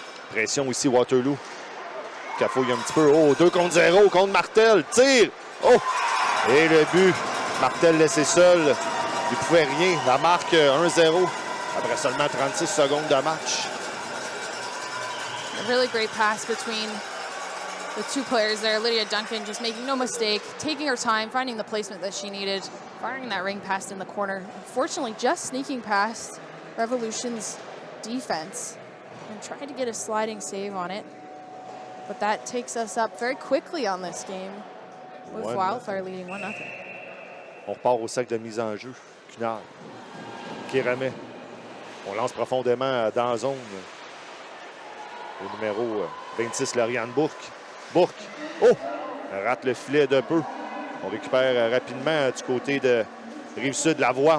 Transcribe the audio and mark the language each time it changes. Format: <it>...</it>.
<fr>Pression ici, Waterloo. Cafouille un petit peu. Oh, 2 contre 0 contre Martel. Tire. Oh! Et le but. Martel laissé seul. Il ne pouvait rien. La marque 1-0 après seulement 36 secondes de match.</fr> <en>A really great pass between the two players there. Lydia Duncan just making no mistake, taking her time, finding the placement that she needed, firing that ring past in the corner. Unfortunately, just sneaking past Revolution's defense and trying to get a sliding save on it. But that takes us up very quickly on this game with Wildfire leading 1-0.</en> <fr>On repart au sac de mise en jeu. Cunard qui remet. On lance profondément dans la zone. Au numéro 26, Lauriane Bourque. Bourque. Oh! Elle rate le filet de peu. On récupère rapidement du côté de Rive-Sud la voie.</fr>